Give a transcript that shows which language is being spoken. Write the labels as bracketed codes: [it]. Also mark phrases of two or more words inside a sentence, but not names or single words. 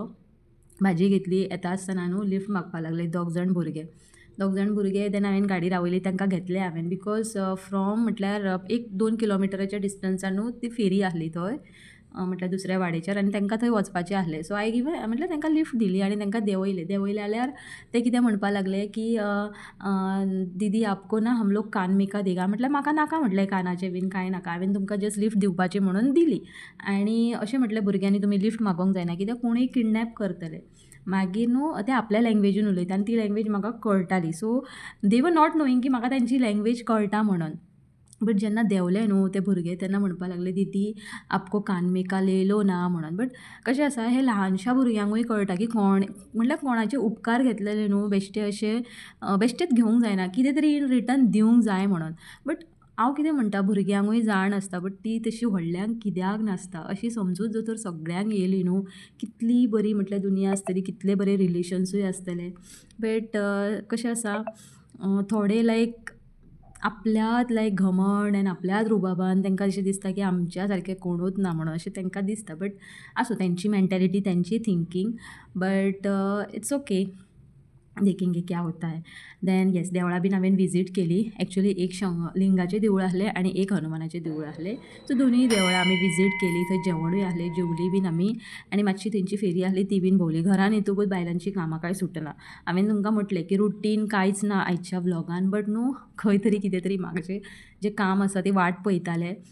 [kok] भाजी घेतली येता आसतना न्हू लिफ्ट मागपाक लागले 2 जाण भुरगे. देन हांवें गाडी रावयली, तांकां घेतलें हांवें, [en] because from [kok] म्हटल्यार 1-2 किलोमिटराच्या डिस्टन्सान न्हू ती फेरी आहली थंय, म्हटल्यार दुसऱ्या वाडेचेर, आनी तांकां थंय वचपाचें आहलें. सो हांवें गिवन म्हटल्यार तांकां लिफ्ट दिली आनी तांकां देंवयलें जाल्यार ते कितें म्हणपाक लागले की [hi] दीदी आपको ना हम लोग कान में का देगा. [kok] म्हटल्यार म्हाका नाका म्हटलें कानाचें बीन कांय नाका, हांवें तुमकां जस्ट लिफ्ट दिवपाची म्हणून दिली. आनी अशें म्हटलें भुरग्यांनी तुमी लिफ्ट मागोंक जायना कित्याक कोणूय किडनॅप करतले. मागीर न्हू ते आपल्या लँग्वेजीन उलयता आनी ती लँग्वेज म्हाका कळटाली. सो [en] they were not knowing [kok] की म्हाका तांची लँग्वेज कळटा म्हणून. बट जेन्ना देंवले न्हू ते भुरगे तेन्ना म्हणपाक लागले [hi] दीदी आपको कान में का ले लो ना [kok] म्हणून. बट कशें आसा हे ल्हानशा भुरग्यांकूय कळटा की म्हटल्यार कोणाचे उपकार घेतलेले न्हू बेश्टे अशे बेश्टेच घेवंक जायना, कितें तरी [en] in return [kok] दिवंक जाय म्हणून. बट हांव कितें म्हणटा भुरग्यांकूय जाण आसता, बट ती तशी व्हडल्यांक कित्याक नासता अशी समजूत जर तर सगळ्यांक येयली न्हू, कितली बरी म्हटल्यार दुनिया आसतली, कितले बरे रिलेशन्सूय आसतले. बट कशें आसा थोडे लायक आपल्यात लायक घमंड आनी आपल्याच रुबाबान तांकां अशें दिसता की आमच्या सारकें कोणूच ना म्हणून अशें तांकां दिसता. बट आसूं तेंची मेंटॅलिटी तेंची थिंकींग, [en] but it's okay, [hi] देखेंगे क्या होता है. [en] then yes [kok] देवळां बीन हांवें विजीट केली. एक्चुली एक लिंगाचें देवूळ आहलें आनी एक हनुमानाचें देवूळ आहलें. सो दोनूय देवळां आमी विजीट केली. थंय जेवणूय आहलें, जेवली बीन आमी आनी मातशी तेंची फेरी आहली ती बीन भोंवली. घरान येतकूच बायलांची कामां कांय सुटना. हांवें तुमकां म्हटलें की रुटीन कांयच ना आयच्या व्लॉगान, बट न्हू खंय तरी कितें तरी म्हाजें जें काम आसा ती वाट पळयतालें.